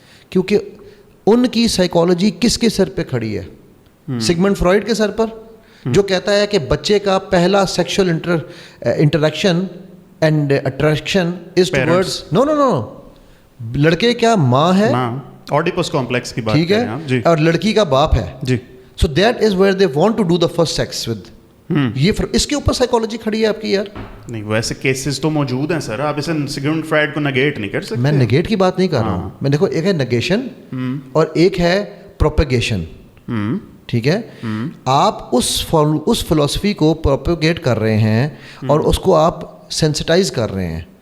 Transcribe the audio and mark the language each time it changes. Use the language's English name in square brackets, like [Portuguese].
[Urdu] کیونکہ ان کی سائیکالوجی کس کے سر پہ کھڑی ہے؟ سگمنڈ فرائڈ کے سر پر, جو کہتا ہے کہ بچے کا پہلا [English] sexual interaction and attraction is towards [Urdu] نو لڑکے کیا ماں ہے, اوڈیپس کمپلیکس کی بات ٹھیک ہے, اور لڑکی کا باپ ہے. جی. [English] So that is where they want to do the first sex with. [Urdu] یہ اس کے اوپر سائیکالوجی کھڑی ہے آپ کی یار. نہیں, ویسے کیسز تو موجود ہیں سر, آپ اسے سگمنڈ فرائڈ کو نگیٹ نہیں کر سکتے. میں نگیٹ کی بات نہیں کر رہا ہوں. میں دیکھو, ایک ہے نگیشن اور ایک ہے پروپیگیشن, ٹھیک ہے. آپ اس فلسفی کو پروپیگیٹ کر رہے ہیں اور اس کو آپ سینسٹائز کر رہے ہیں.